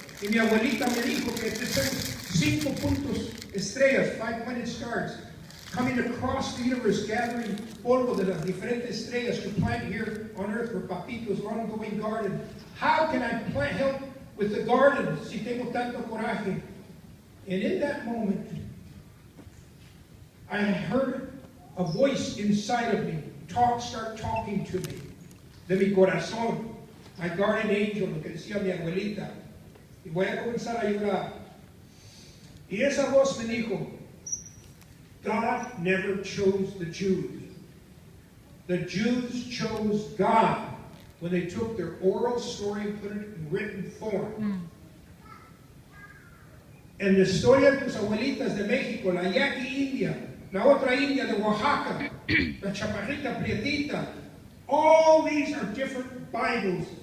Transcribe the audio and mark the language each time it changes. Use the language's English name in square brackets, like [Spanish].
[Spanish] Y mi abuelita me dijo que son 5 puntos estrellas, [English] 5-pointed stars, coming across the universe, gathering [Spanish] polvo de las diferentes estrellas [English] to plant here on earth for Papito's ongoing garden. How can I help with the garden [Spanish] si tengo tanto coraje? [English] And in that moment, I heard a voice inside of me start talking to me. [Spanish] De mi corazón, [English] my guardian angel, [Spanish] lo que decía mi abuelita. Y voy a comenzar a llorar. Y esa voz me dijo, [English] God never chose the Jews. The Jews chose God when they took their oral story and put it in written form. [Spanish] En la historia de tus abuelitas de México, la Yaqui India, la otra India de Oaxaca, la Chaparrita Prietita, [English] all these are different Bibles.